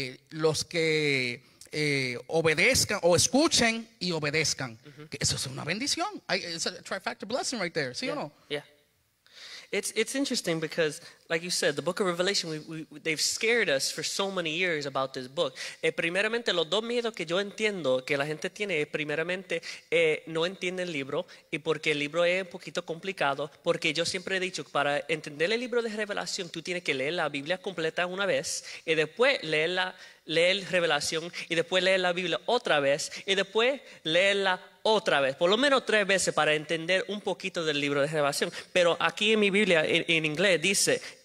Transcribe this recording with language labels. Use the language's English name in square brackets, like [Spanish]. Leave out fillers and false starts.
[Spanish] Los que obedezcan o escuchen y obedezcan. Que eso es una bendición. [English] It's a trifecta blessing right there. [Spanish] ¿Sí o no? [English] Yeah. It's interesting because, like you said, the book of Revelation, they've scared us for so many years about this book. [Spanish] Primeramente, los dos miedos que yo entiendo que la gente tiene, primeramente, no entiende el libro, y porque el libro es un poquito complicado, porque yo siempre he dicho, para entender el libro de Revelación, tú tienes que leer la Biblia completa una vez, y después leer Revelación, y después leer la Biblia otra vez, y después leerla otra vez, por lo menos 3 veces, para entender un poquito del libro de Revelación. Pero aquí en mi Biblia, en inglés, dice: